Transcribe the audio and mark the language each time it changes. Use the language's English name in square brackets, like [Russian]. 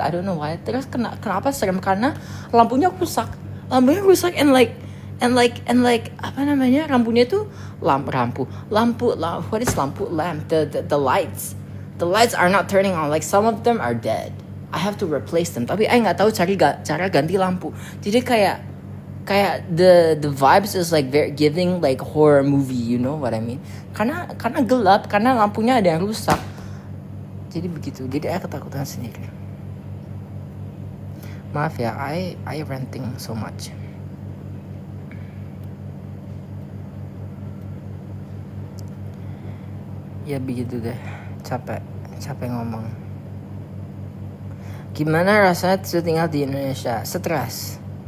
[English] I don't know why. [Indonesian] Terus kenapa serem? Karena lampunya rusak [English] and like [Indonesian] apa namanya, lampunya itu lampu [English] what is [Indonesian] lampu? [English] Lamp, the lights are not turning on, like some of them are dead. I have to replace them, [Indonesian] tapi [English] I [Indonesian] nggak tahu cara ganti lampu. Jadi kayak [English] the vibes is like very giving like horror movie, you know what I mean? [Indonesian] Karena gelap, karena lampunya ada yang rusak. Jadi begitu. Jadi saya ketakutan sendiri. Maaf ya, [English] I ranting so much. [Indonesian] Ya begitu deh. Capek ngomong. Gimana rasanya tinggal di Indonesia? Stres.